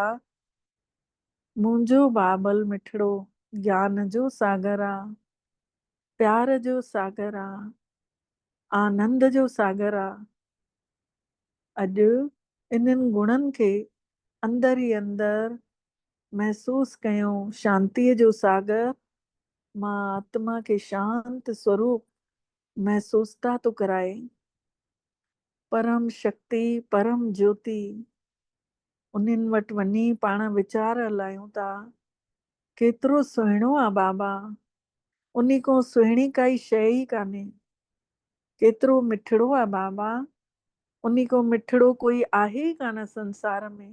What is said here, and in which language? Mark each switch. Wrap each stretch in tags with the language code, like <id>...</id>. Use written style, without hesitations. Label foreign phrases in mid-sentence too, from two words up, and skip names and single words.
<sd>मुंहिंजो बाबल मिठड़ो ज्ञान जो सागर आहे, प्यार जो सागर आहे, आनंद जो सागर आहे। अॼु इन्हनि गुणनि खे अंदर ई अंदर महसूस कयूं, शांतीअ जो सागर। मां आत्मा खे शांत स्वरूप महसूसता थो कराए। परम शक्ति, परम ज्योति, उन्हनि वटि वञी पाण वीचार हलायूं था। केतिरो सुहिणो आहे बाबा, उन खां सुहिणी काई शइ ई कान्हे। केतिरो मिठड़ो आहे बाबा, उन खां मिठड़ो कोई आहे ई कान संसार में।</sd>